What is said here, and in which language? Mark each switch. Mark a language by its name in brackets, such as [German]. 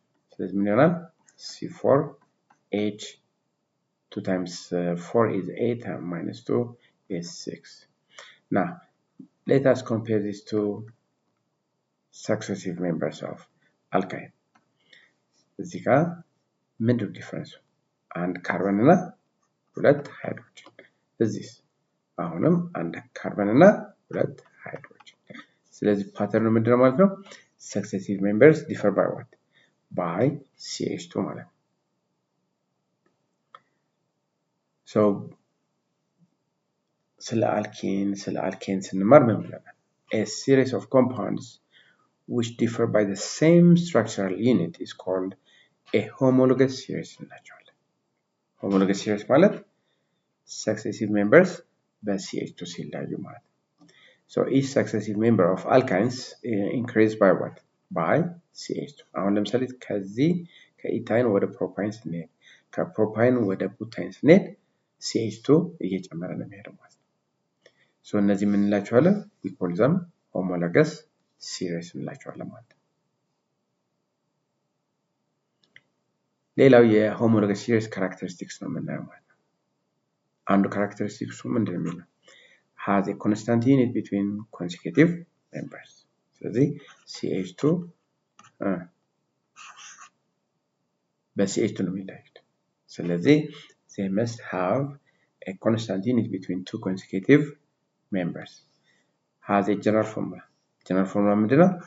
[English] So this means C4H 2 times 4 is 8 and minus 2 is 6. Now let us compare these two successive members of alkyne. [Amharic] እዚህ ጋር ምንድን ነው ዲፈረንሱ? አንድ ካርበን እና ሁለት ሃይድሮጅን። እዚህ አሁንም አንድ ካርበን እና ሁለት ሃይድሮጅን። ስለዚህ ፓተርኑ ምንድን ነው ማለት ነው? [English] successive members differ by what? [Amharic] by CH2 ማለት ነው። so ስለ አልኬን ስንማር ምን ብለናል? [English] a series of compounds which differ by the same structural unit is called a homologous series [Amharic] እንላቸዋለን። [English] homologous series ማለት successive members በCH2 ሲለያዩ ማለት ነው። so each successive member of alkynes increased by what? by CH2. [Amharic] አሁን ለምሳሌ ከዚህ ከኢታይን ወደ ፕሮፓይን ስንሄድ ከፕሮፓይን ወደ ቡታይን ስንሄድ CH2 እየጨመረ ነው የሚሄደው ማለት ነው። so እነዚህ ምን እንላቸዋለን? [English] we call them homologous series [Amharic] እንላቸዋለን ማለት ነው። ሌላው የሆሞሎገስ ሲሪስ ካራክተሪስቲክስ ነው የምናየው ማለት ነው። አንዱ ካራክተሪስቲክሱ ምንድን ነው የሚለው? [English] has a constant unit between consecutive members. [Amharic] ስለዚህ CH2 በCH2 ነው የሚለያዩት። ስለዚህ [English] they must have a constant unit between two consecutive members. has a general formula. [Amharic] general formula ምንድን ነው?